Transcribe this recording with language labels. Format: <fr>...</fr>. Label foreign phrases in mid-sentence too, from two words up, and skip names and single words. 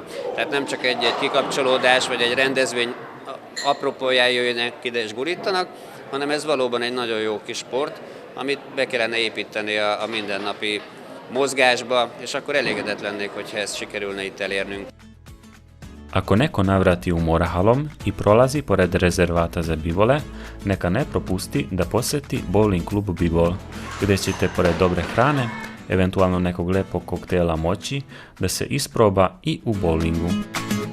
<hu>Tehát nem csak egy kikapcsolódás, vagy egy rendezvény apropóján jöjjenek ide és gurítanak, hanem ez valóban egy nagyon jó kis sport, amit be kellene építeni a mindennapi mozgásba, és akkor elégedett lennék, hogyha ezt sikerülne itt elérnünk.</hu> <sr>Ako neko navrati u Morahalom i prolazi pored rezervata za bivole, neka ne propusti da posjeti bowling klub Bivol, gdje ćete pored dobre hrane, eventualno nekog lepog koktela moći, da se isproba i u bowlingu.</sr>